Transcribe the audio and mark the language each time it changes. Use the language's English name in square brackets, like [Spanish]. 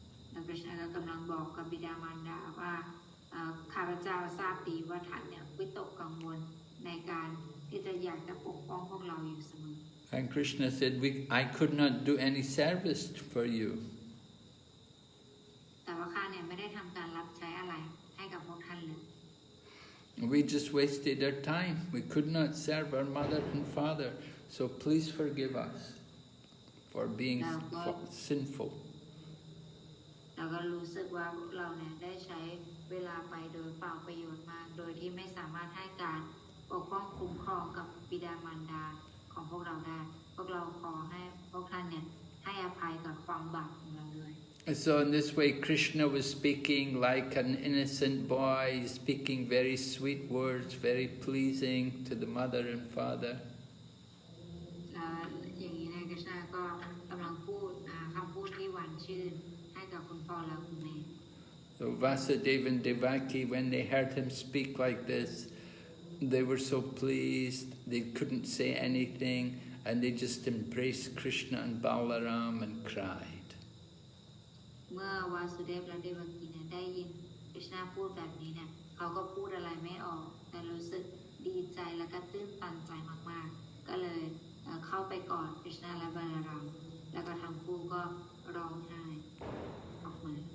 [Thai] แล้วพระเจ้าก็กำลังบอกกับบิดามารดาว่าข้าพเจ้าทราบดีว่าท่านเนี่ยวิตกกังวลในการที่จะอยากจะปกป้องพวกเราอยู่เสมอ [English] And Krishna said, I could not do any service for you. [Thai] แต่ว่าข้าเนี่ยไม่ได้ทำการรับใช้อะไรให้กับพวกท่านเลย [English] We just wasted our time. We could not serve our mother and father. So please forgive us for being sinful. [Thai] เราก็รู้สึกว่าเราเนี่ยได้ใช้เวลาไปโดยเปล่าประโยชน์มากโดยที่ไม่สามารถให้การปกป้องคุ้มครองกับบิดามารดาของพวกเราได้พวกเราขอให้พวกท่านเนี่ยให้อภัยกับความบาปของเราด้วย [English] So in this way, Krishna was speaking like an innocent boy, speaking very sweet words, very pleasing to the mother and father. [Thai] อย่างนี้นะ Krishna ก็กำลังพูดคำพูดที่หวานชื่นให้กับคุณพ่อและคุณแม่ [English] So Vasudeva and Devaki, when they heard him speak like this, they were so pleased. They couldn't say anything, and they just embraced Krishna and Balaram and cried. [Thai] เมื่อวาสุเดฟและเดวกีเนี่ยได้ยินคริชนาพูดแบบนี้เนี่ยเขาก็พูดอะไรไม่ออกแต่รู้สึกดีใจและก็ตื้นตันใจมากๆก็เลยเข้าไปกอดคริชนาและบาลารามแล้วก็ทั้งคู่ก็ร้องไห้ออกมา